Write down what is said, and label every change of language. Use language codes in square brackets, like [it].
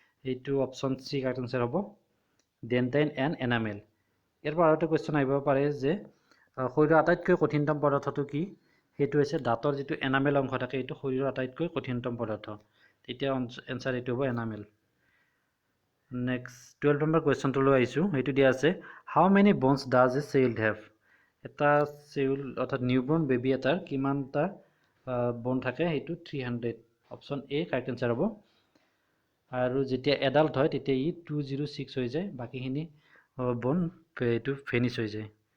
[as] এইটো option C correct answer হ'ব ডেণ্টাইন and enamel. ইয়াৰ পৰা আৰু এটা কুৱেশ্যন আহিব পাৰে যে শৰীৰৰ আটাইতকৈ কঠিনতম পদাৰ্থটো কি? সেইটো হৈছে দাঁতৰ যিটো এনামেল অংশ থাকে এইটো শৰীৰৰ আটাইতকৈ কঠিনতম পদাৰ্থ, তেতিয়া এনচাৰ এইটো হ'ব এনামেল। নেক্সট 12 নম্বৰ কুৱেশ্যনটো লৈ আহিছোঁ। এইটো দিয়া আছে [en] How many bones does a child have? [as] এটা চেউল অৰ্থাৎ নিউবৰ্ণ বেবী এটাৰ কিমানটা বন থাকে? সেইটো 300। অপশ্যন এ কাৰেক্ট এনচাৰ হ'ব। আৰু যেতিয়া এডাল্ট হয় তেতিয়া ই 206 হৈ যায়, বাকীখিনি বন এইটো ফেনিছ হৈ যায়।